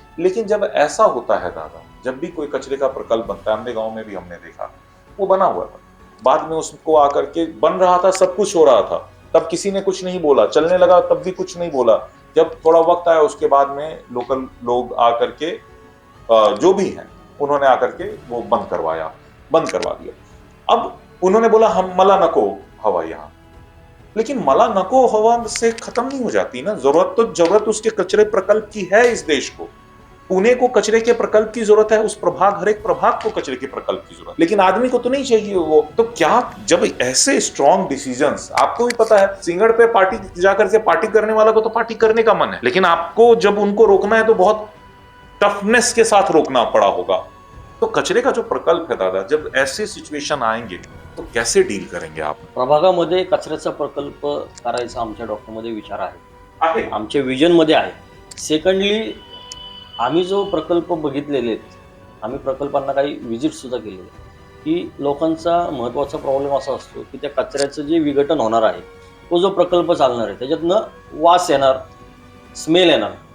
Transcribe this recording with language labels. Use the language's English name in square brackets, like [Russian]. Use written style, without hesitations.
[Hindi] लेकिन जब ऐसा होता है दादा, जब भी कोई कचरे का प्रकल्प बनता है, हमारे गांव में भी हमने देखा वो बना हुआ था, बाद में उसको आकर के बन रहा था, सब कुछ हो रहा था, तब किसी ने कुछ नहीं बोला, चलने लगा तब भी कुछ नहीं बोला. जब थोड़ा वक्त आया उसके बाद में लोकल लोग आकर के जो भी हैं उन्होंने आकर के वो बंद करवा दिया. अब उन्होंने बोला हम [Marathi] मला नको हवा [Hindi] यहाँ, लेकिन मला नको हवा से खत्म नहीं हो जाती ना. जरूरत उसके कचरे प्रकल्प की है इस देश को. पुणे को कचरे के प्रकल्प की जरूरत है, उस प्रभाग हर एक प्रभाग को कचरे के प्रकल्प की जरूरत, लेकिन आदमी को तो नहीं चाहिए वो. तो क्या जब ऐसे स्ट्रॉन्ग डिसीजंस, आपको भी पता है सिंगड़ पे पार्टी जाकर के पार्टी करने वाला को तो पार्टी करने का मन है, लेकिन आपको जब उनको रोकना है तो बहुत टफनेस के साथ रोकना पड़ा होगा. तो कचरे का जो प्रकल्प है दादा, जब ऐसे सिच्युएशन आएंगे तो कैसे डील करेंगे आप? [Marathi] प्रभागामध्ये कचऱ्याचा प्रकल्प करायचा आमच्या डॉक्टरमध्ये विचार आहे, आमच्या विजनमध्ये आहे. सेकंडली आम्ही जो प्रकल्प बघितलेले आहेत आम्ही प्रकल्पांना काही व्हिजिट सुद्धा केलेले आहे की लोकांचा महत्त्वाचा प्रॉब्लेम असा असतो की त्या कचऱ्याचं जे विघटन होणार आहे तो जो प्रकल्प चालणार आहे त्याच्यातनं वास येणार, स्मेल येणार.